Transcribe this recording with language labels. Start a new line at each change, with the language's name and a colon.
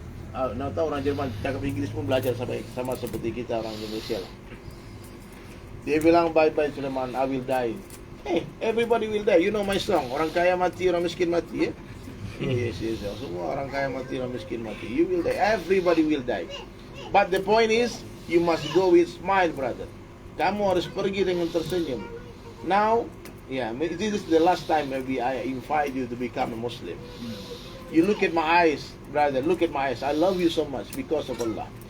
Indonesian: Nah, tahu orang Jerman cakap Inggris pun belajar sama seperti kita orang Indonesia lah. Dia bilang, "Bye-bye Sulaiman,
English: I will die." Hey, everybody will die. You know my song.
Indonesian: Orang kaya mati, orang miskin mati, ya? Yes. Semua orang kaya mati, orang miskin mati.
English: You will die. Everybody will die. But the point is, you must go with smile, brother.
Indonesian: Kamu harus pergi dengan tersenyum.
English: Now, this is the last time maybe I invite you to become a Muslim. You look at my eyes, brother. Look at my eyes. I love you so much because of Allah.